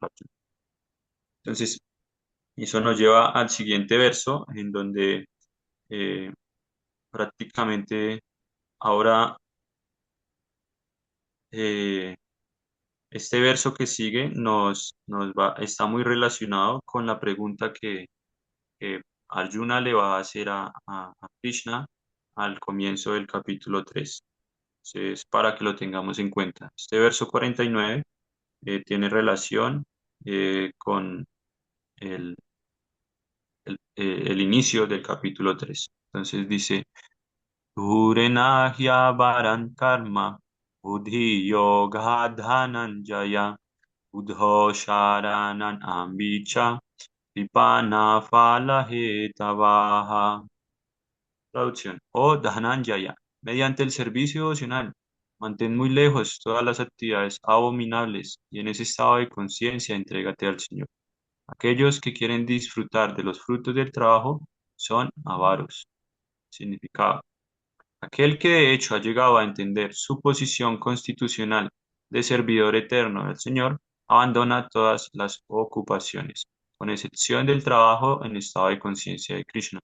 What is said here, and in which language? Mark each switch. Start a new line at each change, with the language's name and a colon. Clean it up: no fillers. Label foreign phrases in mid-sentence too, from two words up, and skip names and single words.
Spanish: Entonces, eso nos lleva al siguiente verso, en donde eh, prácticamente ahora eh, este verso que sigue está muy relacionado con la pregunta que Arjuna le va a hacer a Krishna al comienzo del capítulo 3. Entonces, para que lo tengamos en cuenta. Este verso 49 tiene relación con el, el inicio del capítulo 3. Entonces dice,
Sanskrit: Dhurenahya varan karma, buddhi yoga dhananjaya, buddho sharanan ambicha, vipana phala hetavaha.
Spanish: Traducción. Oh Dhananjaya, mediante el servicio devocional, mantén muy lejos todas las actividades abominables y en ese estado de conciencia entrégate al Señor. Aquellos que quieren disfrutar de los frutos del trabajo son avaros. Significado. Aquel que de hecho ha llegado a entender su posición constitucional de servidor eterno del Señor, abandona todas las ocupaciones, con excepción del trabajo en estado de conciencia de Krishna.